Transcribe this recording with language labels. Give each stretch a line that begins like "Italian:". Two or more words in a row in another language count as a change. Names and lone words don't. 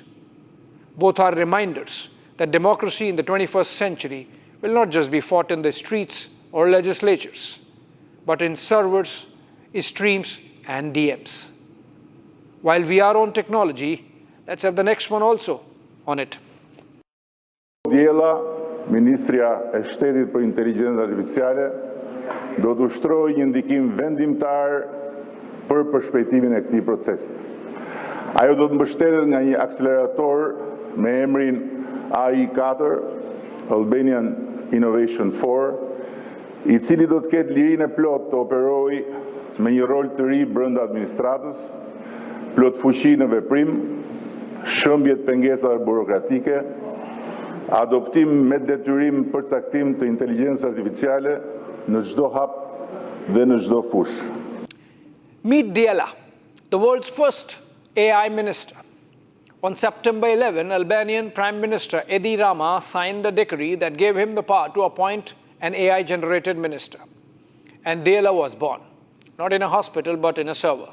English: Both are reminders that democracy in the 21st century will not just be fought in the streets or legislatures, but in servers, streams, and DMs. While we are on technology, let's have the next one also on it.
Albanian: Diela, Ministrja e Shtetit për Inteligjencë Artificiale, do të ushtrojë një ndikim vendimtar për përshpejtimin e këtij procesi. Ajo do të mbështetet nga një akselerator me emrin AI4, Albanian Innovation 4, i cili do të ketë lirinë e plotë të operojë me një rol të ri brenda administratës, plot fuqi në veprim, shëmbje të pengesave burokratike, adoptim me detyrim përcaktim të inteligjencës artificiale në çdo hap dhe në çdo fush.
English: Meet Diela, the world's first AI minister. On September 11, Albanian Prime Minister Edi Rama signed a decree that gave him the power to appoint an AI-generated minister. And Diela was born, not in a hospital, but in a server.